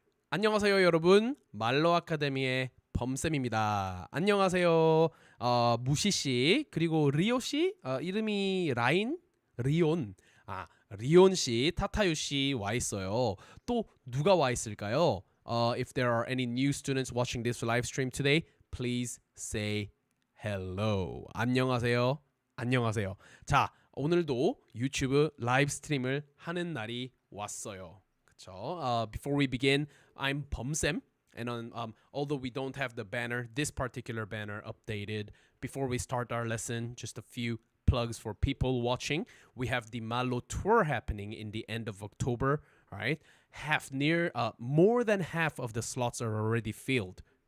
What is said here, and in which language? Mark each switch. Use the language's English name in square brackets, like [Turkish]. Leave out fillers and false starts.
[Korean] 안녕하세요 여러분 말로 아카데미의 범쌤입니다. 안녕하세요 무시씨 그리고 리오씨 이름이 리온 리온씨 타타유씨 와있어요. 또 누가 와있을까요? [English] If there are any new students watching this live stream today, please say hello. [Korean] 안녕하세요. 안녕하세요. 자, 오늘도 유튜브 라이브 스트림을 하는 날이 왔어요. 그쵸? [English] Before we begin, I'm 범쌤. And although we don't have the banner, this particular banner updated, before we start our lesson, just a few plugs for people watching. We have the Mallo tour happening in the end of October. All right, more than half of the slots are already filled.